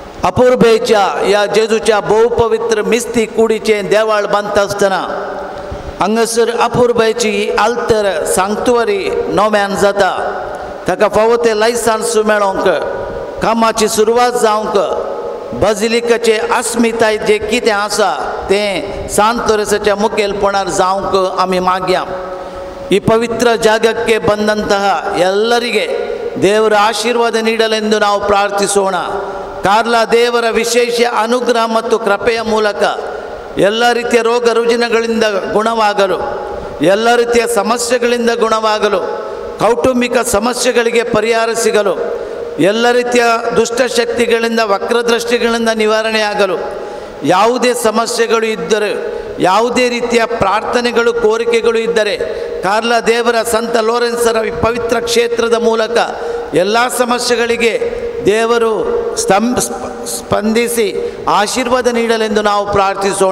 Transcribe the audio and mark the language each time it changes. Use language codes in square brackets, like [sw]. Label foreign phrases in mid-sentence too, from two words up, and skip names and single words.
[kok] अपुर्बेच्या ह्या जेजूच्या भोव पवित्र मिस्ती कुडीचें देवाळ बांदता आसतना हांगासर अपुर्बायची आल्तर सांक्तुवरी नव्यान जाता ताका फावो ते लायसन्स मेळोंक कामाची सुरवात जावंक बजिलिकाचे अस्मिताय जे कितें आसा तें सांत तोरेसाच्या मुखेलपणान जावंक आमी मागया [kn] ಈ ಪವಿತ್ರ ಜಾಗಕ್ಕೆ ಬಂದಂತಹ ಎಲ್ಲರಿಗೆ ದೇವರ ಆಶೀರ್ವಾದ ನೀಡಲೆಂದು ನಾವು ಪ್ರಾರ್ಥಿಸೋಣ. ಕಾರ್ಲ ದೇವರ ವಿಶೇಷ ಅನುಗ್ರಹ ಮತ್ತು ಕೃಪೆಯ ಮೂಲಕ ಎಲ್ಲ ರೀತಿಯ ರೋಗ ರುಜಿನಗಳಿಂದ ಗುಣವಾಗಲು, ಎಲ್ಲ ರೀತಿಯ ಸಮಸ್ಯೆಗಳಿಂದ ಗುಣವಾಗಲು, ಕೌಟುಂಬಿಕ ಸಮಸ್ಯೆಗಳಿಗೆ ಪರಿಹಾರ ಸಿಗಲು, ಎಲ್ಲ ರೀತಿಯ ದುಷ್ಟಶಕ್ತಿಗಳಿಂದ ವಕ್ರದೃಷ್ಟಿಗಳಿಂದ ನಿವಾರಣೆಯಾಗಲು, ಯಾವುದೇ ಸಮಸ್ಯೆಗಳು ಇದ್ದರೆ, ಯಾವುದೇ ರೀತಿಯ ಪ್ರಾರ್ಥನೆಗಳು ಕೋರಿಕೆಗಳು ಇದ್ದರೆ ಕಾರ್ಲ ದೇವರ ಸಂತ ಲೋರೆನ್ಸರ ಪವಿತ್ರ ಕ್ಷೇತ್ರದ ಮೂಲಕ ಎಲ್ಲ ಸಮಸ್ಯೆಗಳಿಗೆ ದೇವರು ಸ್ಪಂದಿಸಿ ಆಶೀರ್ವಾದ ನೀಡಲೆಂದು ನಾವು ಪ್ರಾರ್ಥಿಸೋಣ.